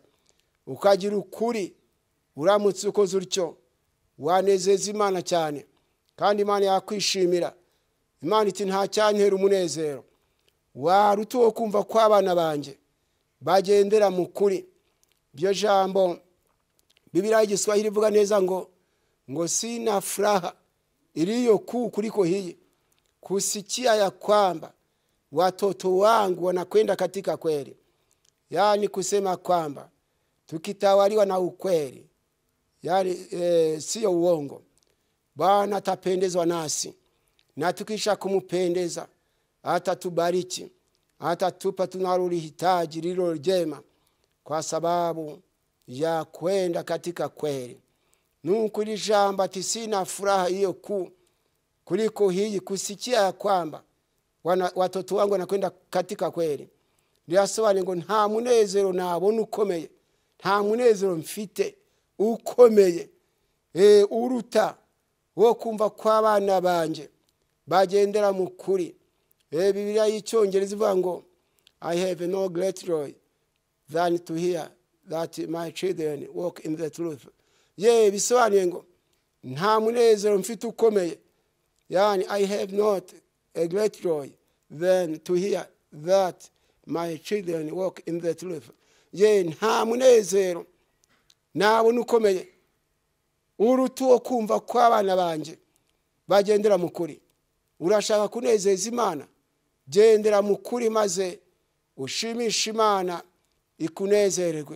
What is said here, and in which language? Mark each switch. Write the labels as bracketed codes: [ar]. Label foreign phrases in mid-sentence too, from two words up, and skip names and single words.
[rw] Ukagira ukuri, uramutse ukoze utyo wanezeza Imana cyane, kandi Imana yakwishimira. Imana iti nta cyantera umunezero waruta wo kumva ko abana banjye bagendera mu kuri. Byo jambo Biblia y'Igiswahili ivuga neza ngo [sw] sina furaha iliyo kuu kuliko hii, kusikia ya kwamba watoto wangu wanakwenda katika kweli. Yani kusema kwamba tukitawaliwa na ukweli, yani sio uongo, Bwana atapendezwa nasi, na tukisha kumupendeza atatubariki, atatupa tunalolihitaji lilo jema, kwa sababu ya kwenda katika kweli. [rw] Nuko lijambo ati [sw] sina furaha hiyo kuu kuliko hii, kusikia ya kwamba watoto wangu wanakwenda katika kweli. [rw] Lirasobanura ngo nta munezero nabona ukomeye, nta munezero mfite ukomeye uruta wo kumva ko abana banje bagendera mu kuri. Biblia y'Icyongereza ivuga ngo [en] I have no great joy than to hear that my children walk in the truth. [rw] Bisobanuye ngo nta munezero mfite ukomeye, [en] yani I have not a great joy than to hear that my children walk in the truth. [rw] Nta munezero nabona ukomeye uruta wo kumva ko abana banje bagendera mu kuri. Urashaka kunezeza Imana, gendera mu kuri maze ushimisha Imana ikunezererwe.